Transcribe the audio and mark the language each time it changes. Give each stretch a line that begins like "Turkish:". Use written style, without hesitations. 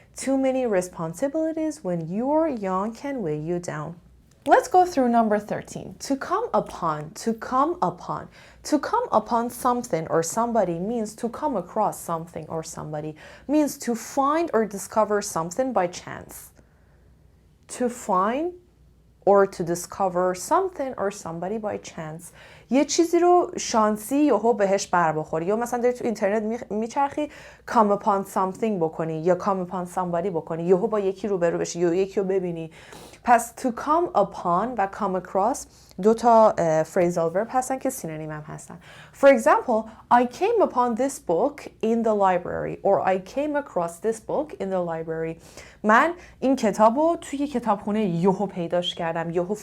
English: Too many responsibilities when you're young can weigh you down. Let's go through number 13. To come upon. To come upon. To come upon something or somebody means to come across something or somebody. Means to find or discover something by chance. To find or to discover something or somebody by chance.
Persian: یه چیزی رو شانسی یهو بهش بر بخوری، یا مثلا داری تو اینترنت میچرخی
English: come upon something
Persian: بکنی یا
English: come upon somebody
Persian: بکنی، یهو با یکی روبرو بشی یا یکی رو ببینی. پس to come upon و come across دو تا phrasal verb هستن که synonyms هم هستن.
English: For example, I came upon this book in the library or I came across this book in the library.
Persian: من این کتابو توی کتابخونه یهو پیداش کردم.